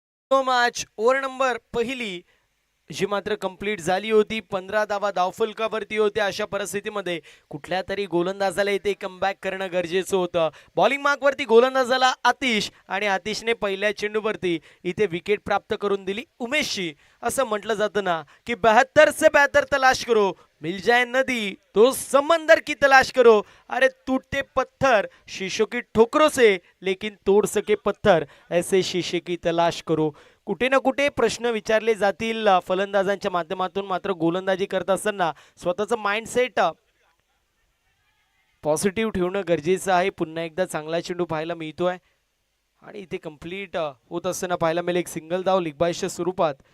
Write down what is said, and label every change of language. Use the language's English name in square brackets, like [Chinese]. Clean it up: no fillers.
[Marathi] Match over number पहिली जी मात्र complete झाली होती. 15 धावा धावफलकावरती होत्या. अशा परिस्थितीमध्ये कुठल्या तरी गोलंदाजाला इथे कमबॅक करणं गरजेचं होतं. बॉलिंग मार्कवरती गोलंदाजाला आतिश आणि आतिशने पहिल्या चेंडूवरती इथे विकेट प्राप्त करून दिली उमेशची. असं म्हटलं जातं ना की [Hindi] 72 से बेहतर तलाश करो, मिल जाए नदी तो समंदर की तलाश करो. अरे टूटते पत्थर शीशों की ठोकरों से, लेकिन तोड़ सके पत्थर ऐसे शीशे की तलाश करो. [Marathi] कुठे ना कुठे प्रश्न विचारले जातील फलंदाजांच्या माध्यमातून. मात्र गोलंदाजी करत असताना स्वतःचं माइंडसेट पॉझिटिव्ह ठेवणं गरजेचं आहे. पुन्हा एकदा चांगला चेंडू पाहायला मिळतोय आणि इथे कंप्लीट होत असताना पाहायला मिळेल एक सिंगल धाव लिगबाईच्या स्वरूपात.